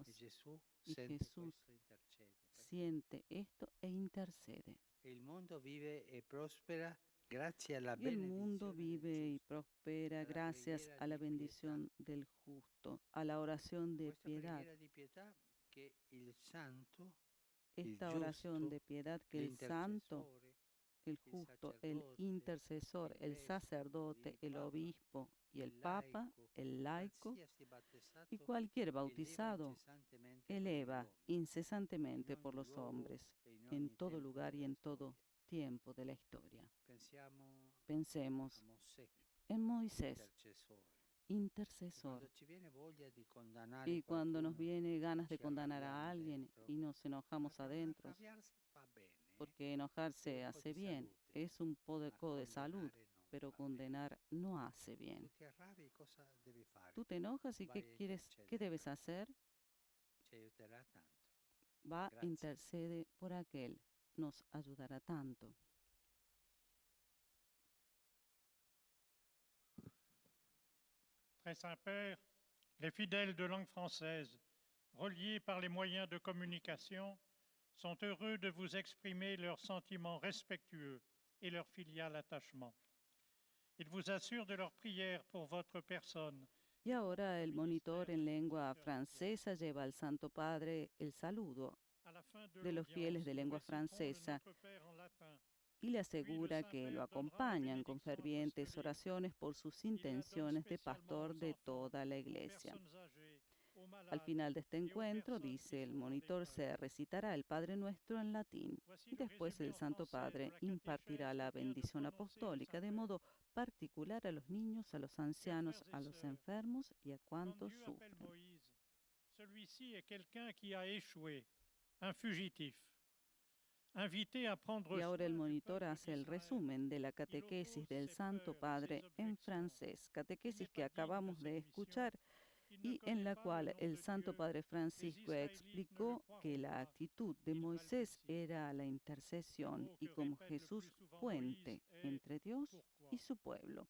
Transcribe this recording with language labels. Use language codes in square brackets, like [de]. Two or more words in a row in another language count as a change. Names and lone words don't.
[it] E Gesù [es] Y [it] sente [es] Jesús [it] questo e intercede. per [es] siente esto e intercede. [it] E il mondo vive e prospera grazie alla [es] Y el mundo [it] benedizione del [es] vive y [it] giusto. [es] prospera [it] alla [es] gracias [it] preghiera [es] a la [it] di pietà. [es] bendición del justo, a la oración de [it] Questa [es] piedad. [it] preghiera di pietà che il santo, [es] Esta [it] il [es] oración [it] giusto, [es] de piedad que el santo, [it] l'intercessore, [es] el [it] il [es] justo, el [it] sacerdote, [es] intercesor, [it] il [es] el [it] vescovo, [es] sacerdote, [it] il [es] el [it] papa, [es] obispo y el [it] il [es] papa, [it] laico, [es] el laico [it] qualsiasi battezzato [es] y cualquier [it] eleva [es] bautizado [it] incessantemente per gli [es] eleva [it] uomini, [es] incesantemente [it] in [es] por [it] ogni [es] los [it] luogo [es] hombres, [it] e in [es] en [it] ogni [es] todo [it] tempo [es] lugar y [it] della [es] en todo [it] storia. [es] tiempo de la historia. [it] Pensiamo [es] Pensemos [it] a Mosè, [es] en Moisés, [it] intercessore. [es] intercesor. [it] Quando ci viene voglia di condannare [es] Y cuando nos [it] qualcuno, [es] viene ganas de [it] ci [es] condenar a [it] arrabbiamo [es] alguien [it] dentro. [es] y nos enojamos adentro, [it] Arrabbiarsi va bene, [es] porque enojarse [it] un po' [es] hace [it] di [es] bien, [it] salute, [es] es un [it] ma [es] poco de salud, [it] condannare non [es] pero [it] va bene. [es] condenar no hace [it] Tu [es] bien. [it] ti arrabbi, cosa devi fare? [es] Tú te enojas y [it] Vai [es] ¿qué [it] a [es] quieres, qué [it] intercedere [es] debes [it] per [es] hacer? [it] Ci aiuterà tanto. [es] Va, [it] Grazie. [es] intercede por aquel, nos ayudará tanto. [fr] Très Saint-Père, les fidèles de langue française, reliés par les moyens de communication, sont heureux de vous exprimer leurs sentiments respectueux et leur filial attachement. Ils vous assurent de leur prière pour votre personne. [es] Y ahora el monitor en lengua francesa lleva al Santo Padre el saludo [fr] À la fin [es] de los fieles de lengua francesa y le asegura que lo acompañan con fervientes oraciones por sus intenciones de pastor de toda la iglesia. Al final de este encuentro, dice el monitor, se recitará el Padre Nuestro en latín y después el Santo Padre impartirá la bendición apostólica de modo particular a los niños, a los ancianos, a los enfermos y a cuantos sufren. [fr] Celui-ci est quelqu'un qui a échoué, un fugitif. [es] Y ahora el monitor hace el resumen de la catequesis del Santo Padre en francés, catequesis que acabamos de escuchar y en la cual el Santo Padre Francisco explicó que la actitud de Moisés era la intercesión y como Jesús puente entre Dios y su pueblo.